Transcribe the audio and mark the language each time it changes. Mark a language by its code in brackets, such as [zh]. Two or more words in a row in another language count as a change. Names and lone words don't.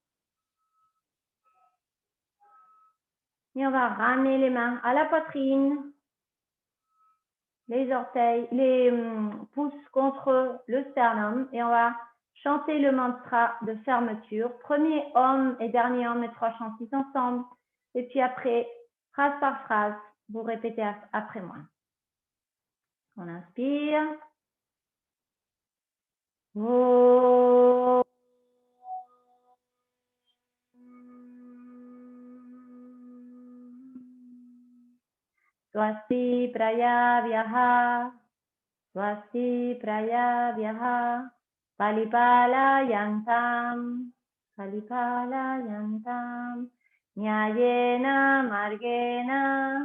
[fr] Et on va ramener les mains à la poitrine, les orteils, les pouces contre le sternum. Et on va chanter le mantra de fermeture. Premier Om et dernier Om et 3 chantis ensemble. Et puis après, phrase par phrase, vous répétez après moi. On inspire. Oh. [sa] Swasti prayabhyaha, swasti prayabhyaha, palipalayantam, palipalayantam, nyayena margena,